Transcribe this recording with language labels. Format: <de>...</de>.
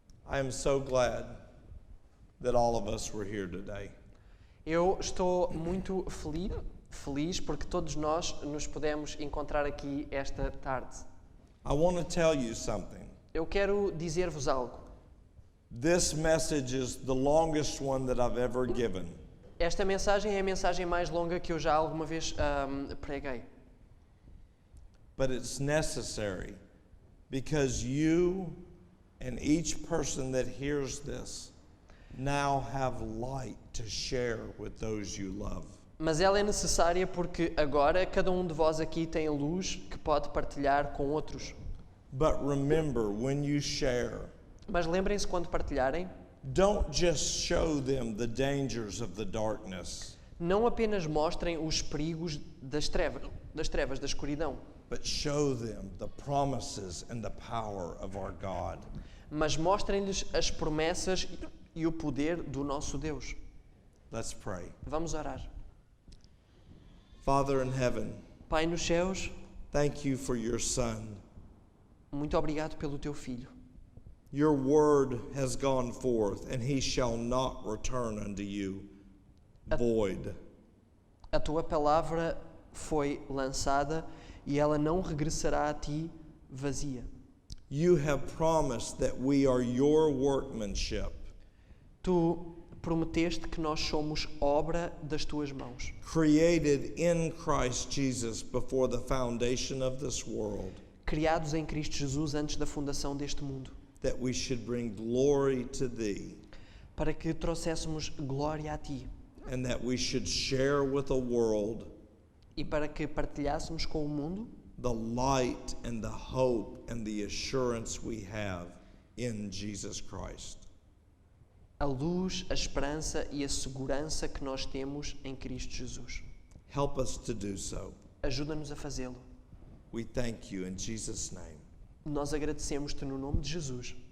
<en>I am so glad that all of us were here today.</en> <pt>Eu estou muito feliz porque todos nós nos podemos encontrar aqui esta tarde.</pt> <en>I want to tell you something.</en> <pt>Eu quero dizer-vos algo.</pt> <en>This message is the longest one that I've ever given.</en> <pt>Esta mensagem é a mensagem mais longa que eu já alguma vez preguei.</pt> <en>But it's necessary because you and each person that hears this now have light to share with those you love.</en> <pt>Mas ela é necessária porque agora cada um de vós aqui tem luz que pode partilhar com outros.</pt> <en>But remember, when you share,</en> <pt>Mas lembrem-se quando partilharem,</pt> <en>don't just show them the dangers of the darkness,</en> <pt>não apenas mostrem os perigos das trevas, da escuridão,</pt> <en>but show them the promises and the power of our God.</en> <pt>mas mostrem-lhes as promessas e o poder do nosso Deus.</pt> <en>Let's pray.</en> <pt>Vamos orar.</pt> <en>Father in heaven,</en> <pt>Pai nos céus,</pt> <en>thank you for your Son.</en> <pt>muito obrigado pelo teu Filho.</pt> <en>Your word has gone forth, and he shall not return unto you void.</en> <pt>A tua palavra foi lançada e ela não regressará a ti vazia.</pt> <en>You have promised that we are your workmanship,</en> <pt>Tu prometeste que nós somos obra das tuas mãos,</pt> <en>created in Christ Jesus before the foundation of this world,</en> <pt>criados em Cristo Jesus antes da fundação deste mundo,</pt> <en>that we should bring glory to thee,</en> <pt>para que trouxéssemos glória a ti</pt> <en>and that we should share with the world</en> <pt>e para que partilhássemos com o mundo</pt> <en>the light and the hope and the assurance we have in Jesus Christ.</en> <pt>a luz, a esperança e a segurança que nós temos em Cristo Jesus.</pt> <en>Help us to do so.</en> <pt>Ajuda-nos a fazê-lo.</pt> <en>We thank you in Jesus' name.</en> <pt>Nós agradecemos-te no nome de Jesus.</pt>